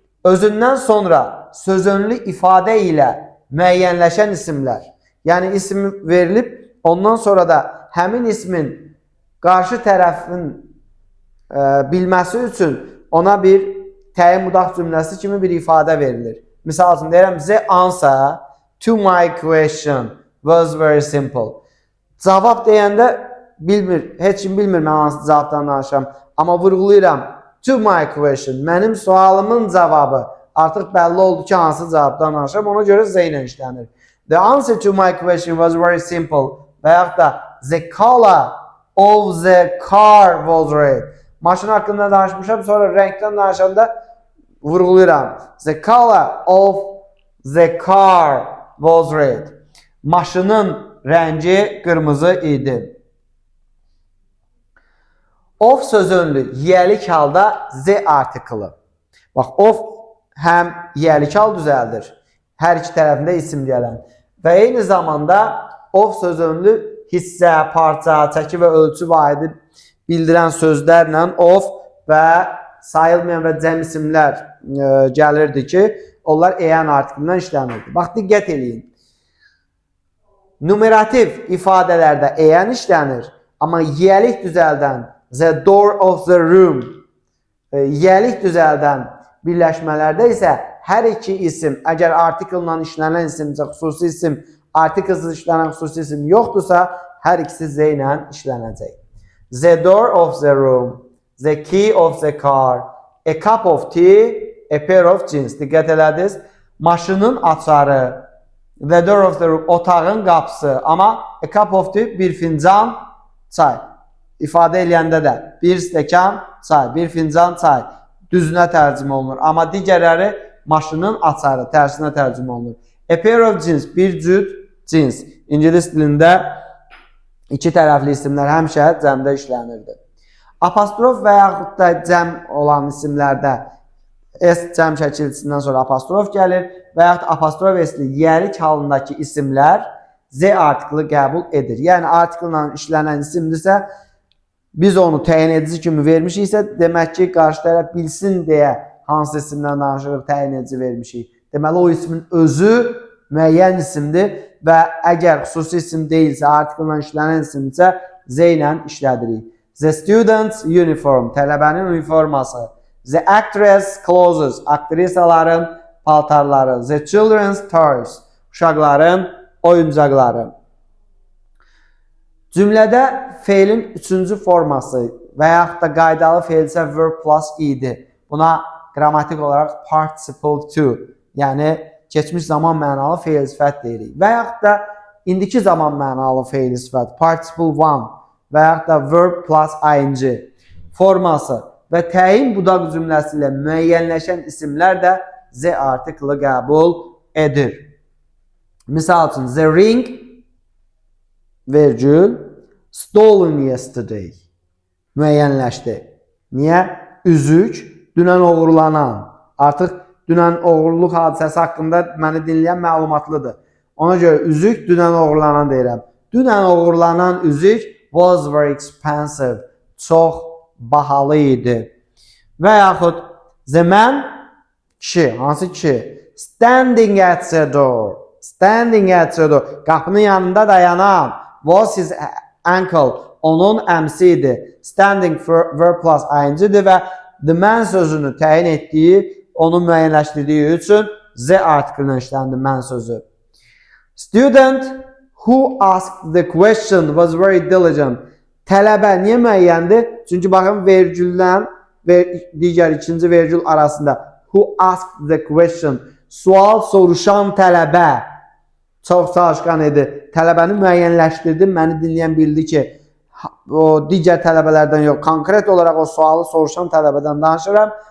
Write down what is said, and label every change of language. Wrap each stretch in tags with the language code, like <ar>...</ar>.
<az>Özündən sonra sözönlü ifadə ilə müəyyənləşən isimlər. Yəni isim verilib, ondan sonra da həmin ismin qarşı tərəfin bilməsi üçün ona bir təyin mudaf cümləsi kimi bir ifadə verilir. Misal üçün deyirəm,</az> <en>the answer to my question was very simple.</en> <az>Cavab deyəndə bilmir, heç kim bilmir mən hansı cavabdan danışıram. Amma vurğulayıram,</az> <en>to my question,</en> <az>mənim sualımın cavabı. Artıq bəlli oldu ki, hansı cavabdan danışıram, ona görə Z ilə işlənir.</az> <en>The answer to my question was very simple.</en> <az>Və yaxud da</az> <en>the color of the car was red.</en> <az>Maşın haqqında danışmışam, sonra rəngdən danışanda vurğulayıram.</az> <en>The color of the car was red.</en> <az>Maşının rəngi qırmızı idi. Of sözönlü yiyəlik halda Z artiklı. Bax, of həm yiyəlik hal düzəldir. Hər iki tərəfində isim gələn. Və eyni zamanda of sözönlü hissə, parça, çəki və ölçü vahidi bildirən sözlərlə of və sayılmayan və cəm isimlər gəlirdi ki, onlar EN artiklından işlənirdi. Bax, diqqət eləyin. Numerativ ifadələrdə EN işlənir, amma yiyəlik düzəldən</az> <en>the door of the room,</en> <az>yiyəlik düzəldən birləşmələrdə isə hər iki isim, əgər artiklla işlənən isimcə xüsusi isim, artiklsız işlənən xüsusi isim yoxdursa, hər ikisi Z ilə işlənəcək.</az> <en>The door of the room, the key of the car, a cup of tea, a pair of jeans.</en> <az>Diqqət elədiniz. Maşının açarı,</az> <en>the door of the room,</en> <az>otağın qapısı. Amma</az> <en>a cup of tea,</en> <az>bir fincan çay. İfadə eləyəndə də bir stəkan çay, bir fincan çay düzünə tərcümə olunur. Amma digərləri maşının açarı, tərsinə tərcümə olunur.</az> <en>A pair of jeans,</en> <az>bir cüt cins. İngilis dilində iki tərəfli isimlər həmişə cəmdə işlənirdi. Apostrof və yaxud da cəm olan isimlərdə S cəm şəkilçisindən sonra apostrof gəlir və yaxud apostrof S-li yiyəlik halındakı isimlər Z artiklı qəbul edir. Yəni artiklla işlənən isimdirsə, biz onu təyin edici kimi vermişiksə, demək ki, qarşı tərəf bilsin deyə hansı isimdən danışırıq, təyin edici vermişik. Deməli, o ismin özü müəyyən isimdir və əgər xüsusi isim deyilsə, artiklla işlənən isimdirsə, Z ilə işlədirik.</az> <en>The student's uniform,</en> <az>tələbənin uniforması.</az> <en>The actress clothes,</en> <az>aktrisaların paltarları.</az> <en>The children's toys,</en> <az>uşaqların oyuncaqları. Cümlədə feilin üçüncü forması və yaxud da qaydalı feil isə verb plus idi. Buna qrammatik olaraq participle to, yəni keçmiş zaman mənalı feil sifət deyirik. Və yaxud da indiki zaman mənalı fe'li sifət, participle one və yaxud da verb plus ing forması və təyin budaq cümləsi ilə müəyyənləşən isimlər də z artiklı qəbul edir. Misal üçün, the ring, vergül,</az> <en>stolen yesterday</en> <az>müəyyənləşdi. Niyə? Üzük, dünən oğurlanan. Artıq dünən oğurluq hadisəsi haqqında məni dinləyən məlumatlıdır. Ona görə üzük dünən oğurlanan deyirəm. Dünən oğurlanan üzük</az> <en>was very expensive.</en> <az>Çox bahalı idi. Və yaxud the man, kişi, hansı kişi?</az> <en>Standing at the door. Standing at the door.</en> <az>Qapının yanında dayanan</az> <en>was his uncle.</en> <az>Onun əmsi idi. Standing verb plus ing-dir və the man sözünü təyin etdiyi, onu müəyyənləşdirdiyi üçün z artiklına işləndi man sözü.</az> <en>Student who asked the question was very diligent.</en> <az>Tələbə niyə müəyyəndir? Çünki baxın vergüldən və digər ikinci vergül arasında</az> <en>who asked the question,</en> <az>sual soruşan tələbə çox çalışqan idi. Tələbəni müəyyənləşdirdi, məni dinləyən bildi ki, o digər tələbələrdən yox, konkret olaraq o sualı soruşan tələbədən danışıram.</az>